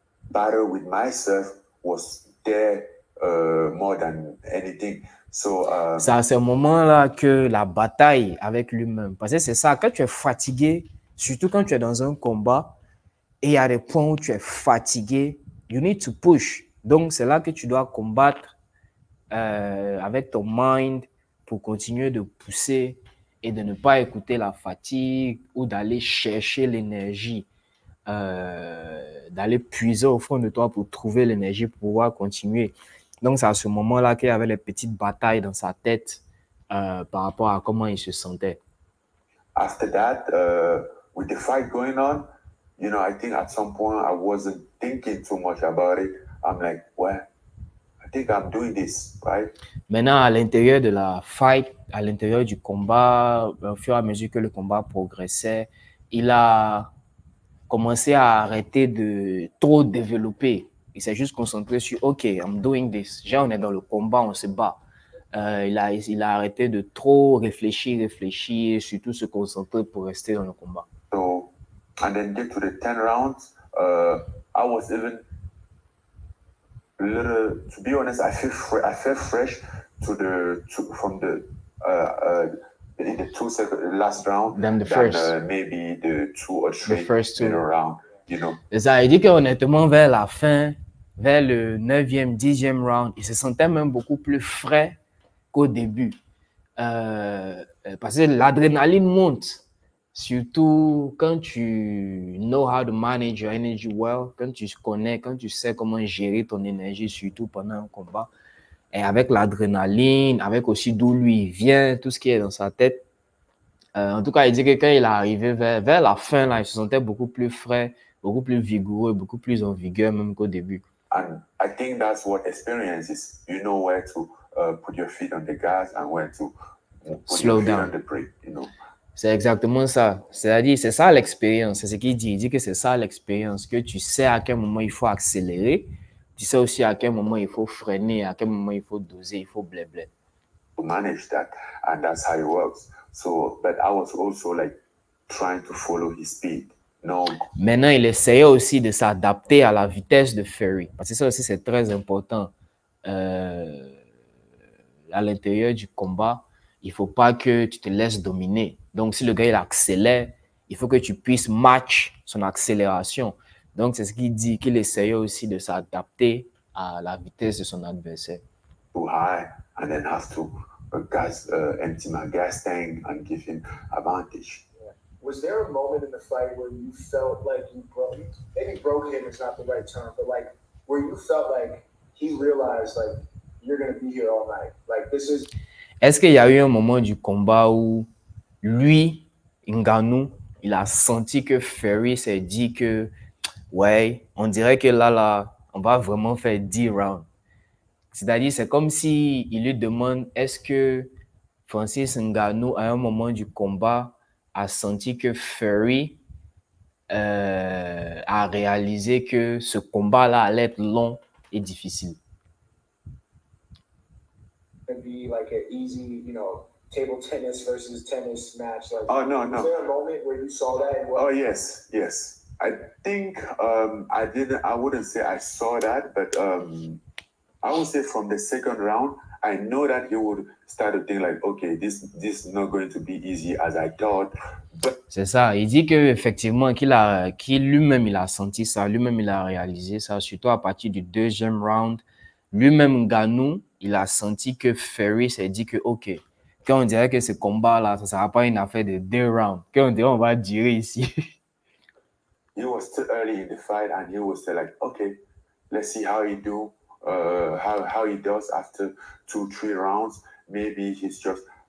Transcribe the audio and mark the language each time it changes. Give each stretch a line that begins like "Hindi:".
English: Battle with myself was there more than anything. So,
French: c'est à ce moment-là que la bataille avec lui-même, parce que c'est ça, quand tu es fatigué, surtout quand tu es dans un combat, et il y a des points où tu es fatigué,
English: you need to push.
French: Donc, c'est là que tu dois combattre avec ton mind pour continuer de pousser et de ne pas écouter la fatigue ou d'aller chercher l'énergie, d'aller puiser au fond de toi pour trouver l'énergie pour pouvoir continuer. Donc, c'est à ce moment-là qu'il y avait les petites batailles dans sa tête par rapport à comment il se sentait.
English: After that, with the fight going on, you know, I think at some point I wasn't thinking too much about it. I'm like, well, I think I'm doing this, right?
French: Maintenant, à l'intérieur de la fight, à l'intérieur du combat, au fur et à mesure que le combat progressait, il a commencé à arrêter de trop développer. Il s'est juste concentré sur «
English: OK, I'm doing this
French: ». Genre, on est dans le combat, on se bat. Il a arrêté de trop réfléchir, surtout se concentrer pour rester dans le combat.
English: So, and then get to the 10 rounds, I was even little, to be honest, I felt fresh from the in the last round than the first. Maybe the 2 or 3 the first two round, you know.
French: Et ça, il dit qu'honnêtement, vers la fin, vers le 9e, 10e round, il se sentait même beaucoup plus frais qu'au début. Parce que l'adrénaline monte, surtout quand tu
English: know how to manage your energy well,
French: quand tu sais comment gérer ton énergie, surtout pendant un combat. Et avec l'adrénaline, avec aussi d'où lui vient, tout ce qui est dans sa tête. En tout cas, il dit que quand il est arrivé vers la fin, là, il se sentait beaucoup plus frais, beaucoup plus vigoureux, beaucoup plus en vigueur même qu'au début.
English: And I think that's what experience is. You know where to put your feet on the gas and where to put your feet on the brake, you know.
French: C'est exactement ça. C'est-à-dire, c'est ça l'expérience. C'est ce qu'il dit. Il dit que c'est ça l'expérience, que tu sais à quel moment il faut accélérer, tu sais aussi à quel moment il faut freiner, à quel moment il faut doser, il faut blé-blé.
English: To manage that, and that's how it works. So, but I was also like trying to follow his speed. No.
French: Maintenant, il essayait aussi de s'adapter à la vitesse de Fury. Parce que ça aussi, c'est très important. À l'intérieur du combat, il ne faut pas que tu te laisses dominer. Donc, si le gars il accélère, il faut que tu puisses match son accélération. Donc, c'est ce qu'il dit, qu'il essayait aussi de s'adapter à la vitesse de son adversaire.
English: Too high, and then have to empty my gas tank and give him advantage. Yeah. Was there a moment in the fight where you felt like you broke him is not the right term, but like where you felt like he realized like you're going to be here all night, like this is.
French: Est-ce qu'il y a eu un moment du combat où lui, Ngannou, il a senti que Fury s'est dit que ouais, on dirait que là, on va vraiment faire 10 rounds. C'est-à-dire, c'est comme si il lui demande, est-ce que Francis Ngannou, à un moment du combat, a senti que Fury a réalisé que ce combat-là allait être long et difficile.
English: It'd be like an easy, you know, table tennis versus tennis match. Like, Oh, no, was no. there a moment where you saw that? And what, Oh, yes, yes. I think I wouldn't say I saw that, but I would say from the second round, I know that he would start to think like, okay, this is not going to be easy as I thought. But
French: C'est ça. Il dit que effectivement qu'il lui-même il a senti ça, lui-même il a réalisé ça, surtout à partir du deuxième round. Lui-même Ngannou, il a senti que Fury s'est dit que ok, quand on dirait que ce combat-là, ça ne sera pas une affaire de 2 rounds, quand on dirait on va durer ici.
English: he was still early in the fight, and he was still like, okay, let's see how he do, how he does after 2-3 rounds. Maybe he's just.